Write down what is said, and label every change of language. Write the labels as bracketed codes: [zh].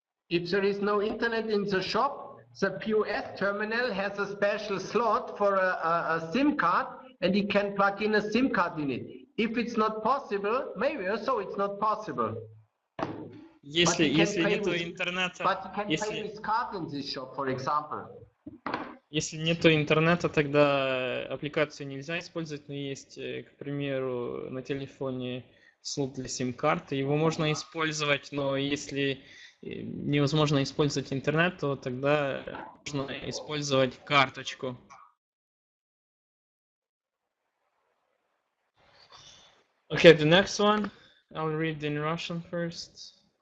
[en] If there is no internet in the shop, the POS terminal has a special slot for a SIM card, and he can plug in a SIM card in it. If it's not possible, maybe also it's not possible. [ru] Если нету интернета, [en] but you can pay with card in this shop, for example. [ru] Если нету интернета, тогда аппликацию нельзя использовать, но есть, к примеру, на телефоне слот для сим-карты. Его можно использовать, но если невозможно использовать интернет, то тогда можно использовать карточку. [en] Okay, the next one, I'll read in Russian first.